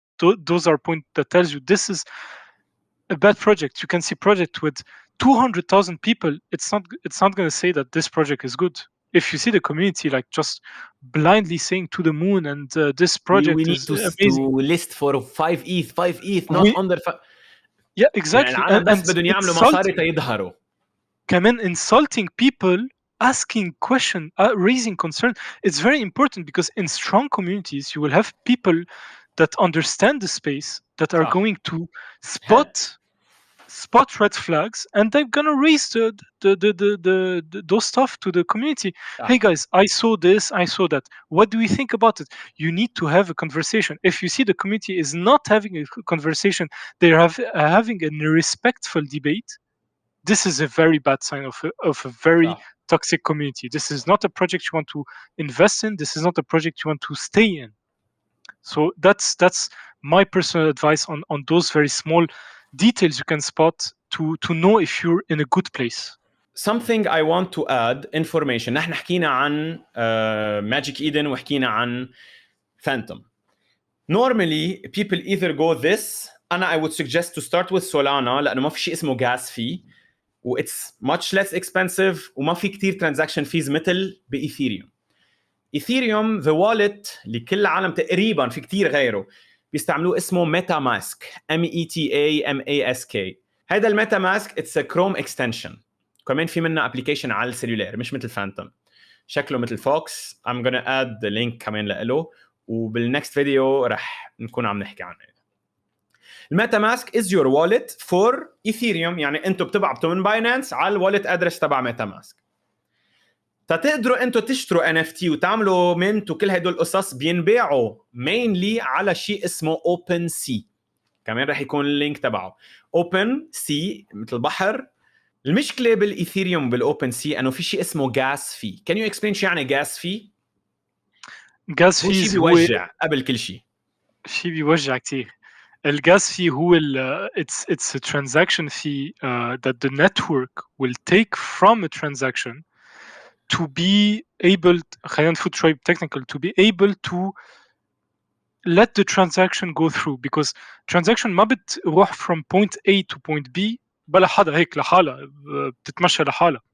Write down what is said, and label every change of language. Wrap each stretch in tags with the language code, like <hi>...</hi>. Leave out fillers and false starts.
<en>Those are points that tells you this is a bad project. You can see project with 200,000 people. It's not going to say that this project is good. If you see the community like just blindly saying to the moon and this project we need is to list for 5 ETH not under yeah, exactly.</en> <ar>يعني العالم بس بدهم يعملوا مصاري تيظهروا.</ar> <en>كمان insulting people, asking question, raising concern. It's very important, because in strong communities you will have people that understand the space, that are going to spot red flags, and they're gonna raise those stuff to the community. Hey guys, I saw this, I saw that. What do we think about it? You need to have a conversation. If you see the community is not having a conversation, they're having a respectful debate, this is a very bad sign of a very toxic community. This is not a project you want to invest in. This is not a project you want to stay in. So that's my personal advice on those very small details you can spot to know if you're in a good place. Something I want to add information.</en> <ar>نحن حكينا عن Magic Eden وحكينا عن Phantom.</ar> <en>Normally people either go this. I would suggest to start with Solana</en> <ar>لأنه ما في شيء اسمه</ar> <en>gas fee و it's much less expensive</en> <ar>وما في كتير</ar> <en>transaction fees</en> <ar>مثل بإيثيريوم. إيثيريوم</ar> <en>the wallet</en> <ar>اللي كل العالم تقريبا في كتير غيره بيستعملوه اسمه Metamask METAMASK. هذا الميتاماسك</ar> <en>it's a Chrome extension.</en> <ar>كمان في منه application على السيلولار مش مثل Phantom. شكله مثل فوكس.</ar> <en>I'm gonna add the link</en> <ar>كمان له وبالnext فيديو رح نكون عم نحكي عنه. الميتاماسك</ar> <en>is your wallet for Ethereum.</en> <ar>يعني انتوا بتبعتوا من باينانس على الوالت ادرس تبع ميتاماسك. فتقدروا انتوا تشتروا NFT وتعملوا منت وكل هدول القصص بينباعوا mainly على شيء اسمه Opensea. كمان رح يكون اللينك تبعه. Opensea مثل بحر. المشكلة بالإيثيريوم بالOpensea انه في شيء اسمه gas fee.</ar> <en>Can you explain</en> <ar>شو يعني</ar> <en>gas fee؟ gas</en> <ar>هو شيء بيوجع قبل كل شيء. شيء بيوجع كتير.</ar> <en>الجاس fee هو it's a transaction fee that the network will take from a transaction to be able</en> <ar>خلينا نفوت شوي</ar> <en>technical to be able to let the transaction go through because transaction</en> <ar>ما بتروح</ar> <en>from point A to point B</en> <ar>بلا حدا هيك لحالها بتتمشى لحالها.</ar>